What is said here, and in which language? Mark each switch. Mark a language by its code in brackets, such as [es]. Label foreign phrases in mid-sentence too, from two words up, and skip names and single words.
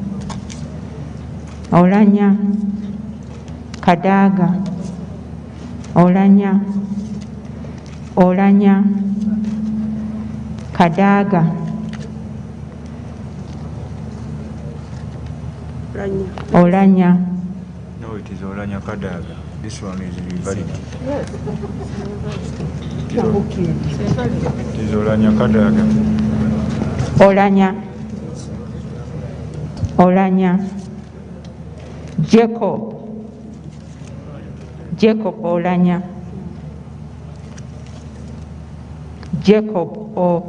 [en] Olanya. Kadaga. Olanya. Olanya. Kadaga. Olanya. No, it is Olanya Kadaga. This one is invalid. Yes. It is Olanya Kadaga. Olanya. Olanya. Jacob. Jacob Olanya. Jacob O.